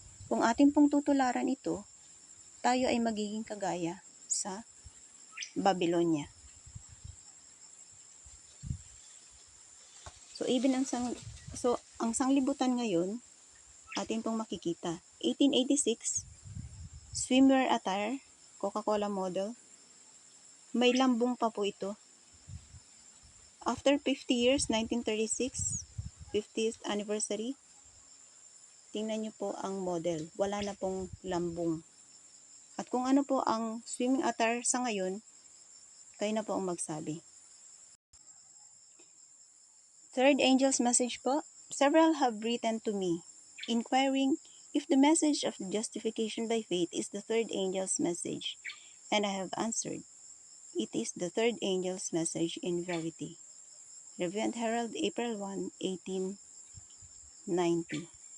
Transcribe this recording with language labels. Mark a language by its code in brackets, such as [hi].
[tl] Kung atin pong tutularan ito, tayo ay magiging kagaya sa Babylonia. So, ang sanglibutan ngayon, atin pong makikita. [en] 1886, swimwear attire, Coca-Cola model. [tl] May lambong pa po ito. [en] After 50 years, 1936, 50th anniversary, [tl] tingnan niyo po ang model. Wala na pong lambung. At kung ano po ang swimming attire sa ngayon, kayo na po ang magsabi. [en] Third angel's message po. Several have written to me, inquiring if the message of justification by faith is the third angel's message, and I have answered, it is the third angel's message in verity. Review and Herald, April 1, 1890.